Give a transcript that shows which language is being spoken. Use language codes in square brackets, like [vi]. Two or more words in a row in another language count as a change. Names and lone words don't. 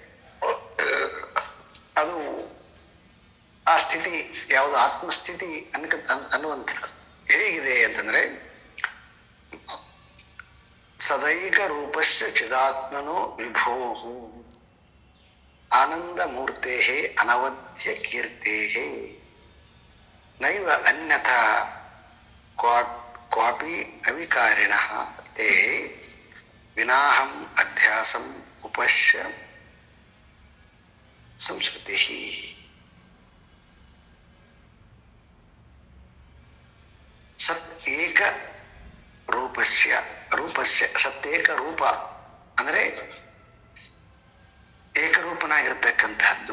[kn] ಅದು ಆ ಸ್ಥಿತಿ ಯಾವುದು ಆತ್ಮಸ್ಥಿತಿ ಅನ್ನುವಂಥದ್ದು ಹೇಗಿದೆ ಅಂತಂದ್ರೆ, [sa] ಸದೈಕ ರೂಪಸ್ಯ ಚಿದಾತ್ಮನೋ ವಿಭೋ ಆನಂದ ಮೂರ್ತೆ ಅನವಧ್ಯ ಕೀರ್ತೆ ನೈವ ಅನ್ಯಥಾ ಕ್ವಾಪಿ ಅವಿಕಾರಿಣಃ ತೇ ವಿನಾಹಂ ಅಧ್ಯಾಸಂ ಉಪಶ್ಯ ಸಂಸ್ಕೃತಿ. ಸತ್ ಏಕ ರೂಪಸ್ಯ [kn] ಸತ್ಯೇಕ ರೂಪ ಅಂದ್ರೆ ಏಕರೂಪನಾಗಿರ್ತಕ್ಕಂಥದ್ದು.